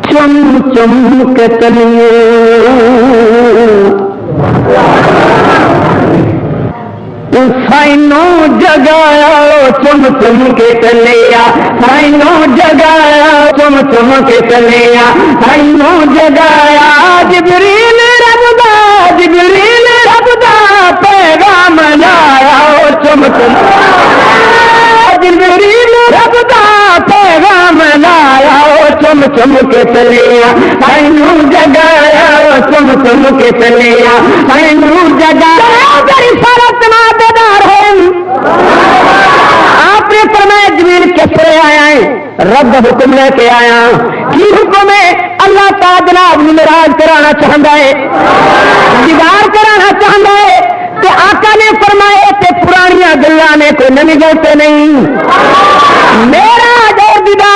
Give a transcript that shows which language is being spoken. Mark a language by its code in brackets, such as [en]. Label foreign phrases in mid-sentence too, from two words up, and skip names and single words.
[pa] چم چم کے تلیے سائنوں جگایا چم چم کے تلیا سائنوں جگایا چم چم کے تلیا سائنوں جگایا جبریل رب دا پیغام لایا چم چم جبریل رب دا پیغام لایا چم چم کے تلیا سائنوں جگایا چم چم کے تلیا سائنوں جگایا رسالت نادار ہے [ur] آپ نے فرمایا جبریل کیسے آیا ہے رب حکم لے کے آیا کی حکم ہے اللہ تعالی جناب معراج کرانا چاہتا ہے دیدار کرانا چاہتا ہے کہ آقا نے فرمایا کہ [pa] پرانیاں گلاں نے کوئی نئی گل تے نہیں میرا جو دیدار